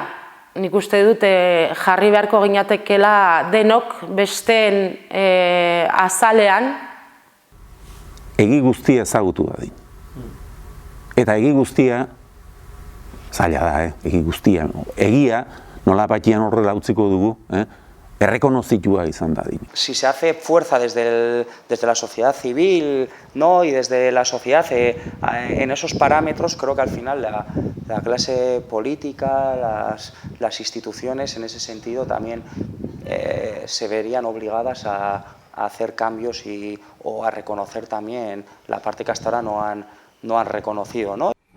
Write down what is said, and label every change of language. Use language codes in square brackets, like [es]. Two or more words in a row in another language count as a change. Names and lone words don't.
[eu] Nik uste dut jarri beharko ginatekela denok besteen azalean. Egi guztia ezagutu dadin. Eta egi guztia zaila da, egi guztia. Egia, nola batian horrela utziko dugu, errekonozitua izan dadin. [es] Si se hace fuerza desde la sociedad civil, ¿no? Y desde la sociedad en esos parámetros, creo que al final la clase política, las instituciones en ese sentido también se verían obligadas a hacer cambios o a reconocer también la parte que hasta ahora no han reconocido, ¿no?